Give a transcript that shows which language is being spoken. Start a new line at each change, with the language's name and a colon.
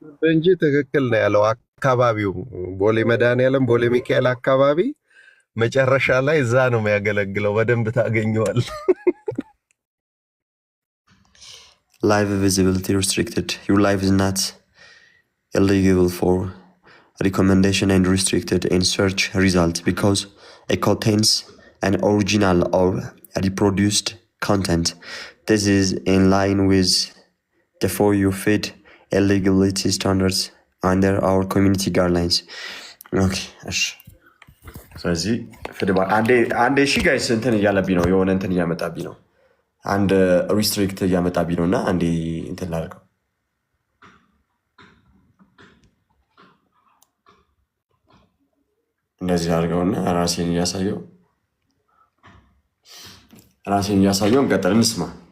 Amharic: እንጂ ትክክል ነው ያለው። አካባቢው ቦሌ መድኃኔዓለም ቦሌ ሚካኤል አካባቢ መጨረሻ ላይ እዛ ነው የሚያገለግለው። በደንብ ታገኘዋል።
English: Live visibility restricted. Your live is not eligible for recommendation and restricted in search result because it contains an original or reproduced content. This is in line with the For You feed eligibility standards under our community guidelines. Okay.
Amharic: ስለዚህ አንዴ እሺ ጋይስ እንትን እያለብኝ ነው፣ የሆነ እንትን እያመጣብኝ ነው፣ አንድ ሪስትሪክት እያመጣብኝ ነው እና አንዴ እንትን ላድርገው። እንደዚህ አድርገውና ራሴን እያሳየው እንቀጥል፣ እንስማ።